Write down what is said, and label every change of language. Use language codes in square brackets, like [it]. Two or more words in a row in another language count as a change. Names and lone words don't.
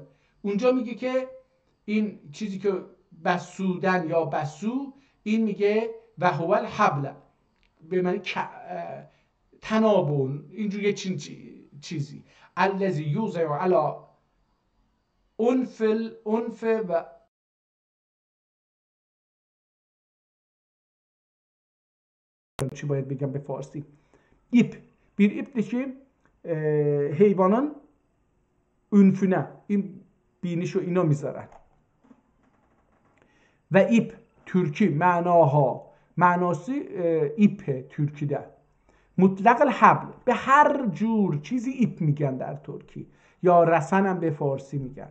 [fa] اونجا میگه که این چیزی که بسودن یا بسو، این میگه و هو الحبل به معنی تنابون، اینجور یه چیزی. [ar] الذی یوضع علی انف [fa] و چی باید بگم به فارسی؟ [tr] İp. Bir iptir ki hayvanın ünfüne، [fa] این بینیشو اینا میذارن. [tr] ve ip Türki manası ipe Türkide. [fa] مطلق الحبل، به هر جور چیزی ایپ میگن در ترکی، یا رسن هم به فارسی میگن.